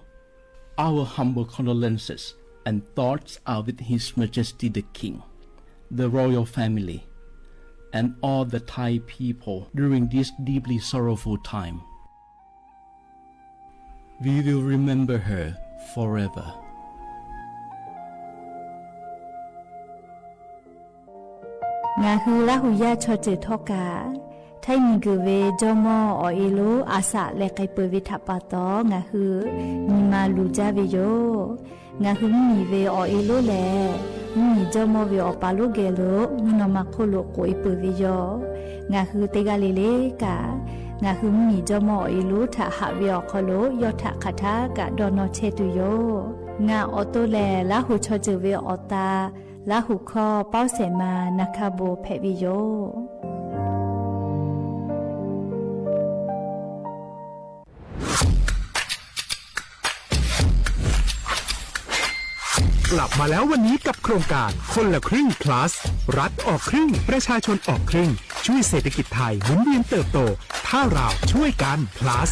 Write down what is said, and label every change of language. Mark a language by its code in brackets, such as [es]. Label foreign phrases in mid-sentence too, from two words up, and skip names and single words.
[en] Our humble condolences and thoughts are with His Majesty the King, the royal family, and all the Thai people during this deeply sorrowful time. We will remember her forever. [lhu] Ngahu lahu ya choche thoka Thai miguve jomo o ilu asa lekai pevita pato ngahu nima luja vejo ngahu mi ve o ilu le mi jomo ve o palu gelo no makolo ko ipevejo ngahu tegalele ka ngahu mi jomo o ilu tha ha ve o kholo yo tha khatha ka dono chetu yo nga oto le lahu choche ve ota lahu kho pau se ma nakabo phebi yo [th] กลับมาแล้ววันนี้กับโครงการคนละครึ่ง plus รัฐออกครึ่งประชาชนออกครึ่งช่วยเศรษฐกิจไทยหมุนเวียนเติบโตถ้าเราช่วยกัน plus